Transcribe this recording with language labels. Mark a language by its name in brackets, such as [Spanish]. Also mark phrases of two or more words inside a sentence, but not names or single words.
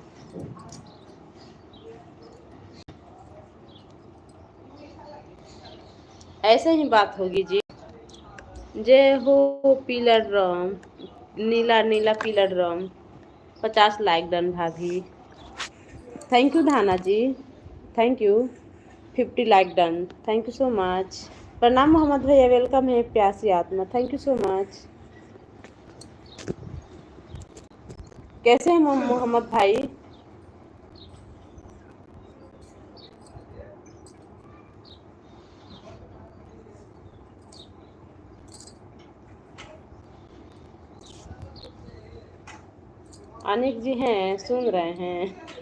[Hindi] ऐसे ही बात होगी जी। जय हो पीला ड्रम, नीला नीला पीला ड्रम। 50 [English] like done [Hindi] भाभी। [English] thank you [Hindi] धाना जी, [English] thank you. 50 like done, thank you so much. [Hindi] प्रणाम मोहम्मद भैया, वेलकम है प्यासी आत्मा, [English] thank you so much. [Hindi] कैसे हैं मोहम्मद भाई? अनिक जी हैं, सुन रहे हैं।